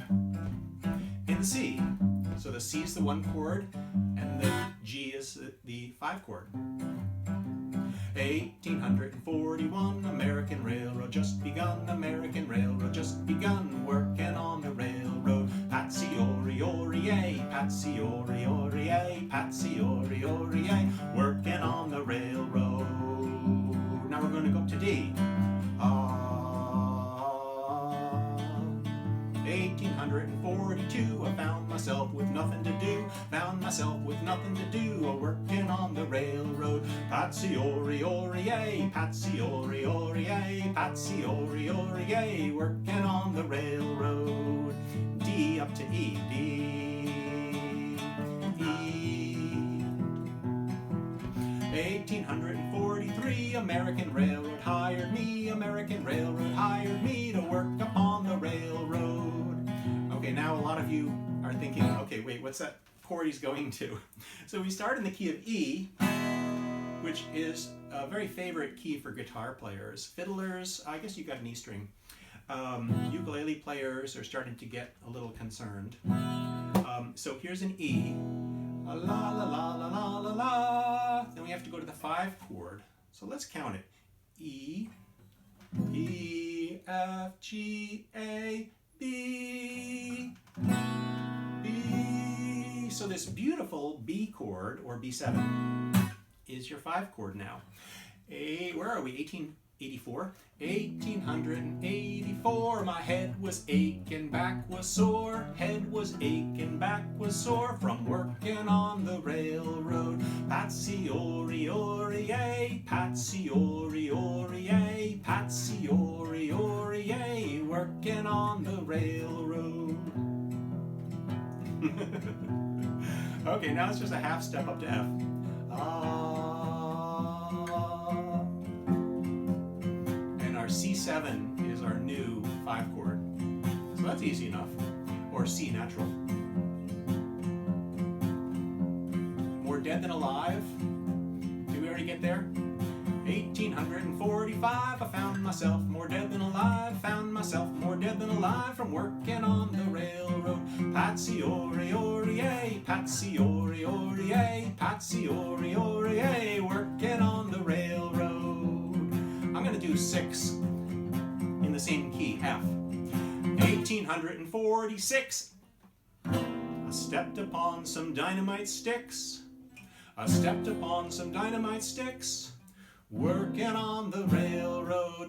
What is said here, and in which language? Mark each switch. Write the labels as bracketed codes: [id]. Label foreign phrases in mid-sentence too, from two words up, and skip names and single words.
[en] In C, so the C is the 1 chord, and the G is the 5 chord. 1841, American Railroad just begun, American Railroad just begun, working on the railroad. Patsy-ori-ori-ay, patsy-ori-ori-ay, patsy-ori-ori-ay, working on the railroad. Now we're going to go up to D. 1842, I found myself with nothing to do, found myself with nothing to do, working on the railroad. Patsy-ori-ori-ay, patsy-ori-ori-ay, patsy-ori-ori-ay, working on the railroad. D up to E, D, E. 1843, American Railroad hired me, American Railroad hired me to work upon the railroad. Okay, now a lot of you are thinking, okay, wait, what's that chord he's going to? So we start in the key of E, which is a very favorite key for guitar players. Fiddlers, I guess you got an E string. Ukulele players are starting to get a little concerned. So here's an E. La la la la la la la. Then we have to go to the 5 chord. So let's count it. E, E, F, G, A, B, B. So this beautiful B chord, or B7, is your 5 chord now. Where are we? 1884? 1884, my head was aching, back was sore, head was aching, back was sore, from working on the railroad. Patsy-ori-ori-ay, patsy-ori-ori-ay, patsy-ori-ori-ay, working on the railroad. Okay, now it's just a half step up to F. C7 is our new 5 chord. So that's easy enough. Or C natural. More dead than alive. Did we already get there? 1845, I found myself more dead than alive, found myself more dead than alive from working on the railroad. Patsy-ori-ori-ay, patsy-ori-ori-ay, patsy-ori-ori-ay, working on the railroad. I'm going to do 6 in the same key, F. 1846, I stepped upon some dynamite sticks. I stepped upon some dynamite sticks, working on the railroad.